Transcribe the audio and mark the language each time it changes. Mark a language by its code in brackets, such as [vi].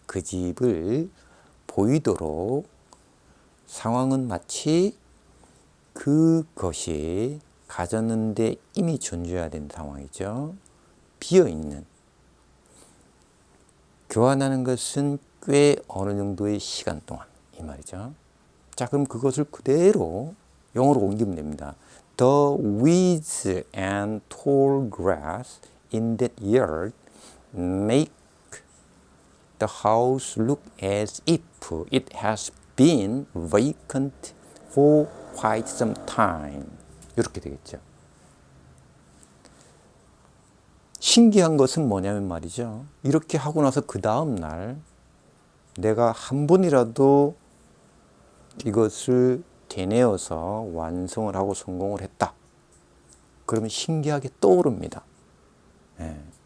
[ko] 그 집을 보이도록 상황은 마치 그것이 가졌는데 이미 존재해야 되는 상황이죠. 비어있는. 교환하는 것은 꽤 어느 정도의 시간 동안 이 말이죠. 자, 그럼 그것을 그대로 영어로 옮기면 됩니다. [en] The weeds and tall grass in that yard make the house look as if it has been vacant for quite some time. [ko] 이렇게 되겠죠. 신기한 것은 뭐냐면 말이죠. 이렇게 하고 나서 그 다음 날 내가 한 번이라도 이것을 되뇌어서 완성을 하고 성공을 했다. 그러면 신기하게 떠오릅니다. 네.